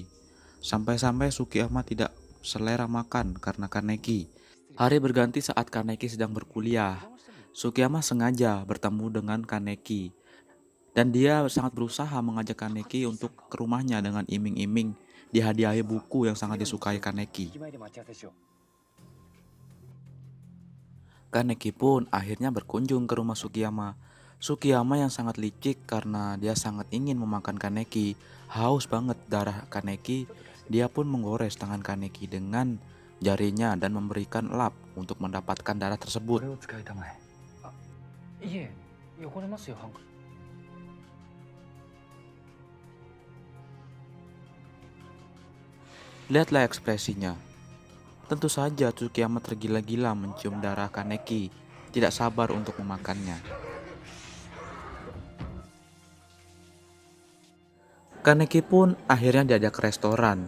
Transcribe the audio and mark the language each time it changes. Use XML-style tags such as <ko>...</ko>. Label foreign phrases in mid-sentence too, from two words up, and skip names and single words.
<id>Sampai-sampai Sukiyama tidak selera makan karena Kaneki. Hari berganti saat Kaneki sedang berkuliah. Sukiyama sengaja bertemu dengan Kaneki. Dan dia sangat berusaha mengajak Kaneki untuk ke rumahnya dengan iming-iming dihadiahi buku yang sangat disukai Kaneki.</id> <ja>駅前で待ち合わせしよう。</ja> <id>Kaneki pun akhirnya berkunjung ke rumah Sukiyama. Sukiyama yang sangat licik karena dia sangat ingin memakan Kaneki. Haus banget darah Kaneki, dia pun menggores tangan Kaneki dengan jarinya dan memberikan lap untuk mendapatkan darah</id> <ja>こ</ja> <id>tersebut.</id> <ja>れを使いたまえ。あ、いえ、汚れますよ、ハンク。</ja> <id>Lihatlah ekspresinya. Tentu saja Tsukiyama tergila-gila mencium darah Kaneki, tidak sabar untuk memakannya. Kaneki pun akhirnya diajak ke restoran.</id>